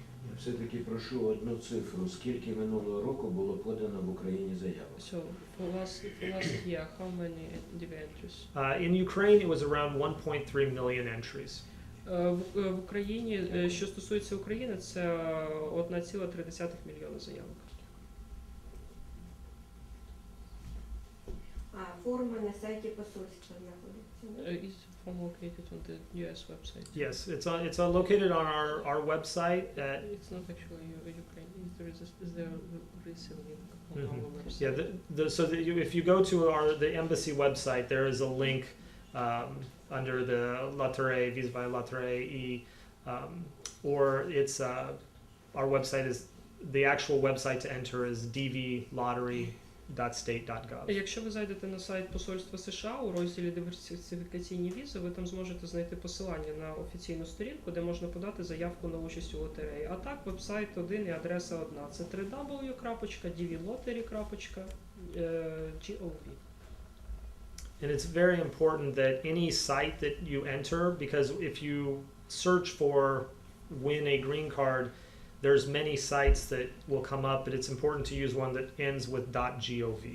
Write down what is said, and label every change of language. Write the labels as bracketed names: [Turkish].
[Ukrainian] Я все-таки прошу одну цифру. Скільки минулого року було подано в Україні заявок? [English] So, for last year, how many entries? In Ukraine, it was around 1.3 million entries. [Ukrainian] В Україні, що стосується України, це 1,3 мільйона заявок. А форма на сайті посольства знаходиться? [English] Is the form located on the US website? Yes, it's located on our website. It's not actually Ukraine. Is there recent link on our website? Yeah, if you go to the embassy website, there is a link under the Loterie, Visa by Loterie, or it's our website is, the actual website to enter is dvlottery.state.gov. [Ukrainian] Якщо ви зайдете на сайт Посольства США у розділі «Диверсифікаційні візи», ви там зможете знайти посилання на офіційну сторінку, де можна подати заявку на участь у лотереї. А так, вебсайт один і адреса одна. Це www.dvlottery.gov. [English] And it's very important that any site that you enter, because if you search for win a green card, there's many sites that will come up, but it's important to use one that ends with .gov.